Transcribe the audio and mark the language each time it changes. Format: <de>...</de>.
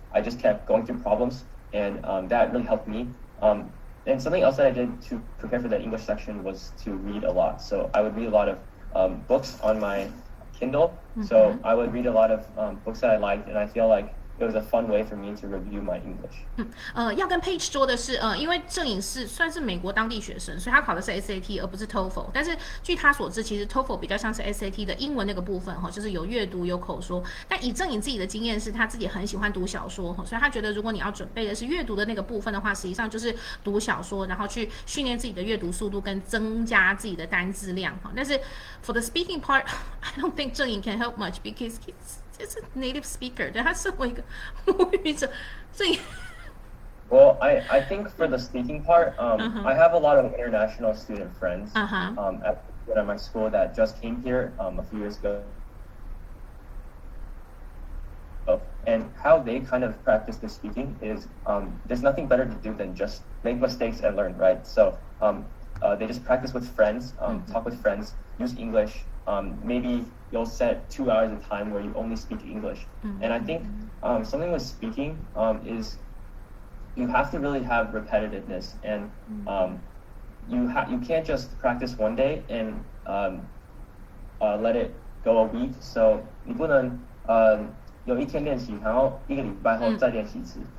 <en>I just kept going through problems, and that really helped me. And something else that I did to prepare for the English section was to read a lot. So I would read a lot of books on my Kindle. So I would read a lot of books that I liked, and I feel like it was a fun way for me to review my English.</en> <zh>要跟 Paige 说的是，因为郑颖是算是美国当地学生，所以他考的是 SAT 而不是 TOEFL。但是据他所知，其实 TOEFL 比较像是 SAT 的英文那个部分哈，就是有阅读有口说。但以郑颖自己的经验是，他自己很喜欢读小说哈，所以他觉得如果你要准备的是阅读的那个部分的话，实际上就是读小说，然后去训练自己的阅读速度跟增加自己的单字量哈。</zh> <en>但是 for the speaking part, I don't think 郑颖 can help much because he's a native speaker.</en> <zh>对，他身为一个母语者，所以。</zh> <en>Well, I think for the speaking part, I have a lot of international student friends at my school that just came here a few years ago. And how they kind of practice the speaking is there's nothing better to do than just make mistakes and learn, right? So they just practice with friends, talk with friends, use English. Maybe you'll set 2 hours of time where you only speak English. And I think something with speaking is you have to really have repetitiveness, and you can't just practice one day and let it go a week.</en> <zh>So 你不能有一天练习，然后1个礼拜后再练习一次。</zh>